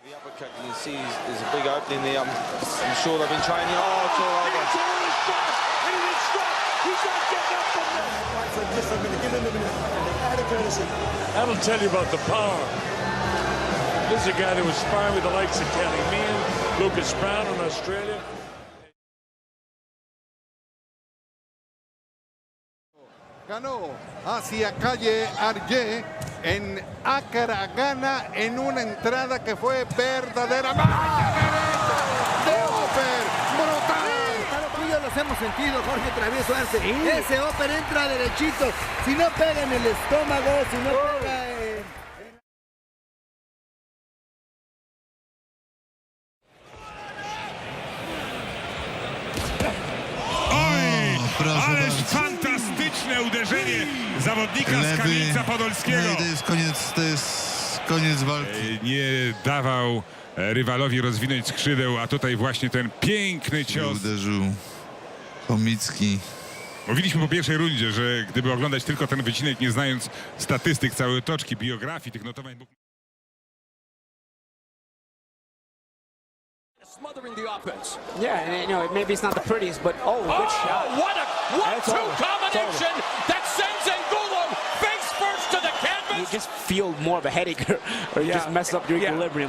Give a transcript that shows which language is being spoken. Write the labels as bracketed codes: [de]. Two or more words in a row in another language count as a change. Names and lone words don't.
[en] You see there's a big opening there. I'm sure they've been training. Oh, it's all over. That'll tell you about the power. This is a guy that was sparring with the likes of Kelly Meehan, Lucas Brown in Australia. [es] Ganó hacia Calle Argé en Accra, Ghana, en una entrada que fue verdadera. ¡De Hopper! ¡Brutal! Claro, tú y yo los hemos sentido, Jorge Travieso Arce. Sí. Ese Hopper entra derechito. Si no pega en el estómago, si no pega [pl] Ależ fantastyczne uderzenie zawodnika z Kamieńca Podolskiego. No to jest koniec walki. Nie dawał rywalowi rozwinąć skrzydeł, a tutaj właśnie ten piękny cios. Uderzył Chomicki. Mówiliśmy po pierwszej rundzie, że gdyby oglądać tylko ten wycinek, nie znając statystyk, całej otoczki, biografii, tych notowań... [en] Smothering the offense. Yeah, and you know, maybe it's not the prettiest, but good shot. What a 1-2 combination that sends Angulo face first to the canvas. You just feel more of a headache, or you just mess up your equilibrium.